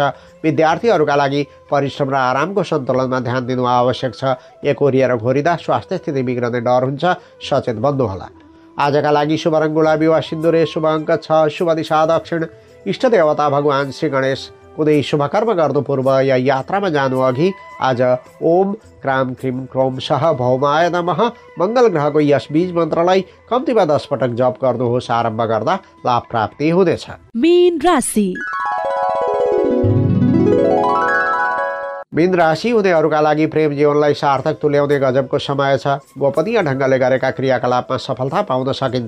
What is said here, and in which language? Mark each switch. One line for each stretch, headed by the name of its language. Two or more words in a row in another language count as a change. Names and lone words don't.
Nepali: विद्यार्थीहरूका लागि परिश्रम र आरामको सन्तुलनमा ध्यान दिनु आवश्यक छ। एकोरिएर घोरिँदा स्वास्थ्य स्थिति बिग्रने डर हुन्छ, सचेत बन्नुहोला। आजका लागि शुभ रङ गुलाबी वा सिन्दुरे, शुभ अङ्क 6, शुभ दिशा दक्षिण, इष्ट देवता भगवान श्री गणेश। कुनै शुभकर्म गर्नु पूर्व या यात्रामा जानु अघि आज
Sanskrit: ओम क्राम क्रिम क्रोम सह भौमाय नमः
Nepali: मङ्गल ग्रहको यस बीज मन्त्रलाई कम्तीमा 10 पटक जप गर्नुहोस्। आरम्भ गर्दा लाभ प्राप्ति हुनेछ। मीन राशि। मीन राशि हुनेहरूका लागि प्रेम जीवनलाई सार्थक तुल्याउने गजबको समय छ। गोपनीय ढङ्गले गरेका क्रियाकलापमा सफलता पाउन सकिन्छ।